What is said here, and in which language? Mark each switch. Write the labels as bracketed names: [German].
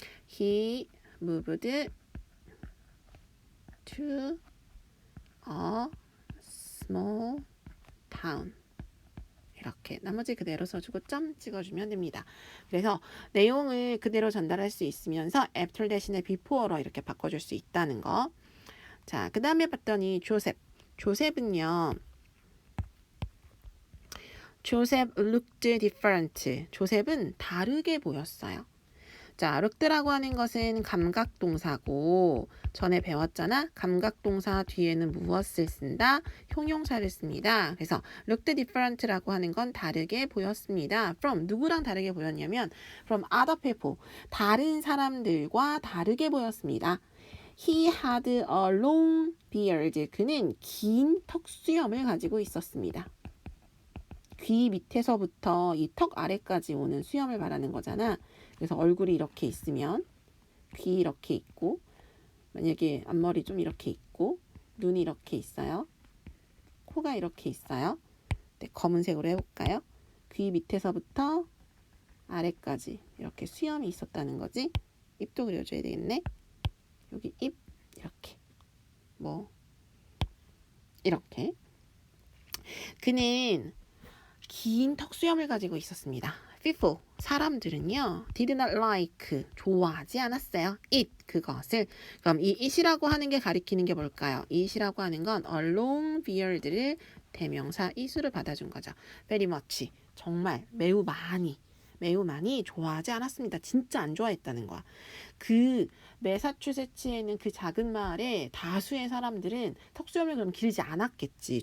[English] He moved to a small town. [Korean] 이렇게 나머지 그대로 써주고 점 찍어주면 됩니다. 그래서 내용을 그대로 전달할 수 있으면서 after 대신에 before로 이렇게 바꿔줄 수 있다는 거. 자, 그 다음에 봤더니 조셉은요. [English] 조셉 looked different. [Korean] 조셉은 다르게 보였어요. 자, looked라고 하는 것은 감각동사고 전에 배웠잖아. 감각동사 뒤에는 무엇을 쓴다? 형용사를 씁니다. 그래서 looked different라고 하는 건 다르게 보였습니다. from 누구랑 다르게 보였냐면 [English] from other people [Korean] 다른 사람들과 다르게 보였습니다. [English] He had a long beard. [Korean] 그는 긴 턱수염을 가지고 있었습니다. 귀 밑에서부터 이 턱 아래까지 오는 수염을 말하는 거잖아. 그래서 얼굴이 이렇게 있으면 귀 이렇게 있고 만약에 앞머리 좀 이렇게 있고 눈이 이렇게 있어요. 코가 이렇게 있어요. 네, 검은색으로 해볼까요? 귀 밑에서부터 아래까지 이렇게 수염이 있었다는 거지. 입도 그려줘야 되겠네. 여기 입 이렇게 뭐 이렇게 그는 긴 턱수염을 가지고 있었습니다. [English] people [Korean] 사람들은요 [English] did not like [Korean] 좋아하지 않았어요. it 그것을. 그럼 이 it이라고 하는 게 가리키는 게 뭘까요? it이라고 하는 건 a long beard를 대명사 it으로 받아준 거죠. [English] very much [Korean] 정말 매우 많이 좋아하지 않았습니다. 진짜 안 좋아했다는 거야. 그 매사추세츠에는 그 작은 마을에 다수의 사람들은 턱수염을 그럼 기르지 않았겠지.